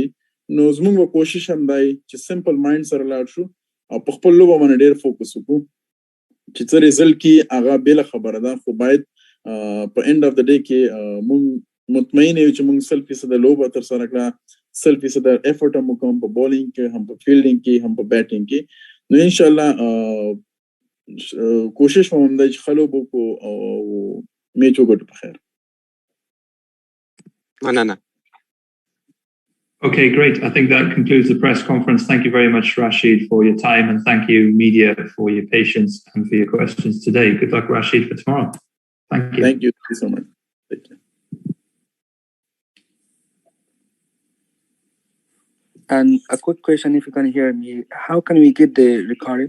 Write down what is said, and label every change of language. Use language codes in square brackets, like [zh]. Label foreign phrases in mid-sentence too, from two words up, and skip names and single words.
[ps] نو زموږ کوشش هم دی چې [en] simple mind [ps] سره لاړ شو او په خپل لوبه باندې ډېر فوکس وکړو چې څه ریزلټ کې هغه بل خبره ده، خو باید په [en] end of the day [ps] کې موږ مطمئن یو چې موږ 100% د لوبه تر سره کړه، 100% د ایفورت هم کوم په بولینګ کې هم په فیلډینګ کې هم په بیټینګ کې. نو [ar] ان شاء الله [ps] کوشش کوم د خلوبو کو او میچ وګټو په خیر. مننه. [en] Okay, great. I think that concludes the press conference. Thank you very much, Rashid, for your time, and thank you, media, for your patience and for your questions today. Good luck, Rashid, for tomorrow. Thank you. Thank you so much. Thank you. And a quick question, if you can hear me, how can we get the recording?